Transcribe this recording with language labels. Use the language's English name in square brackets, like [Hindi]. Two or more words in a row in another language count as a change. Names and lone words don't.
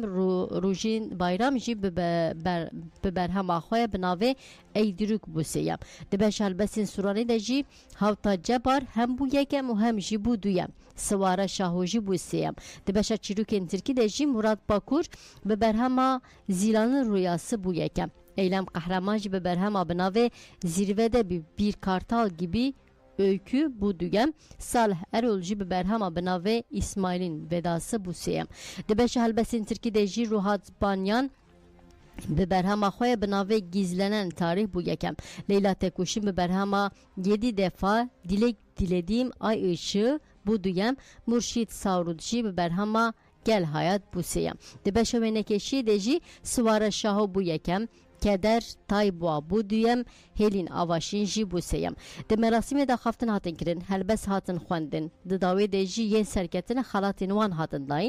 [Kurdish] Rojîn Bayram jî bi berhema xwe bi navê Eyduruk bû sêyem. Di beşa helbestên Suranî de jî Hawta Cebar hem bû yekem û hem jî bû duyem. Swara Şaho jî bû sêyem. Di beşa çîrokên Tirkî de jî Murat Bakur bi berhema Zîlanın Rüyası bû yekem. Eylem Qehreman jî bi berhema bi navê Zirvede bir kartal gibi öykü bu duyem. Salih Erol jî bi berhema bi navê İsmail'in vedası bû sêyem. Di beşa helbestên Tirkî de jî Ruhat Banyan bi berhema xwe bi navê Gizlenen tarih bû yekem. Leyla Tekuşî bi berhema 7 defa dilek dilediğim ay ışığı bû duyem. Murşid Savrud jî bi berhema Gel Hayat bû sêyem. Di beşa wênekişî de jî Swara Şaho bû yekem. Keder Tayboa bû duyem. Helîn Avaşîn jî bû sêyem. Di merasimê de xaftin hatin kirin, helbest hatin xwendin. Di dawê de jî yên serketina xelatên wan hatin dayîn.